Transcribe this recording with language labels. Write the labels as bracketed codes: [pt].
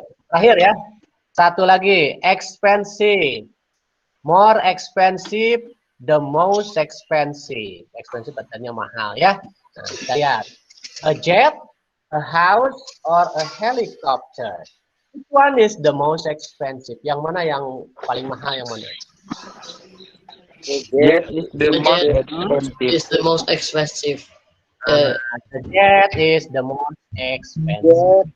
[id] Terakhir ya, satu lagi, expensive, more expensive, the most expensive. Expensive artinya mahal ya. Nah, kita lihat. A jet, a house, or a helicopter. [en] Which one is the most expensive? [id] Yang mana yang paling mahal, yang mana? [en] Jet is the most expensive. Is the most expensive. The jet is the most expensive.